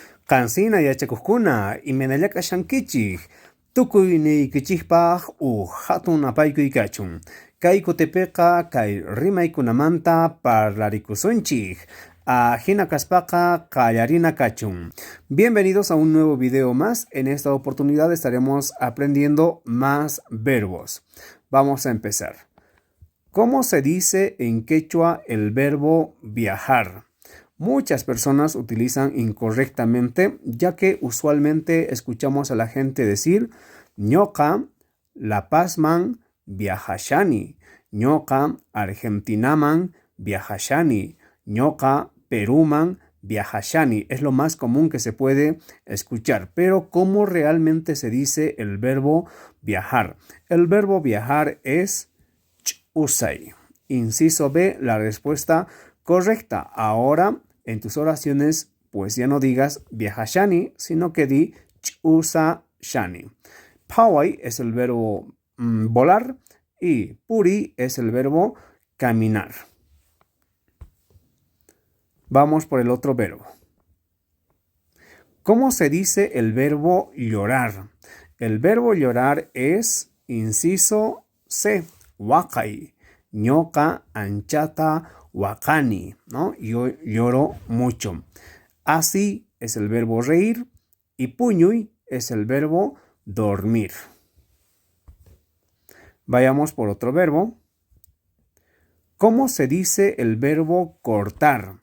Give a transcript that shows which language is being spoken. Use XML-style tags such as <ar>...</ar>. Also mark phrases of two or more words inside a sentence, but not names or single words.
<qu>Qansina yachakuqkuna imanalla kashankichik tukuy niykichikpaq hatun apaykuy kachun. Kay kutipiqa kay rimaykunamanta parlaricusunchik. Hina kaspaqa qallarina kachun.</qu> <es>Bienvenidos a un nuevo video más. En esta oportunidad estaremos aprendiendo más verbos. Vamos a empezar. ¿Cómo se dice en quechua el verbo viajar? Muchas personas utilizan incorrectamente, ya que usualmente escuchamos a la gente decir</es> <qu>ñoqa La Pazman viajashani, ñoqa Argentinaman viajashani, ñoqa Peruman viajashani.</qu> <es>Es lo más común que se puede escuchar. Pero ¿cómo realmente se dice el verbo viajar? El verbo viajar es usay. Inciso B, la respuesta correcta. Ahora, en tus oraciones, pues ya no digas viajashani, sino que di usashani. Pawai es el verbo volar y puri es el verbo caminar. Vamos por el otro verbo. ¿Cómo se dice el verbo llorar? El verbo llorar es, inciso C, wakai,</es> <qu>ñoqa anchata wakani,</qu> <es>¿no? Yo lloro mucho. Así es el verbo reír y puñuy es el verbo dormir. Vayamos por otro verbo. ¿Cómo se dice el verbo cortar?</es>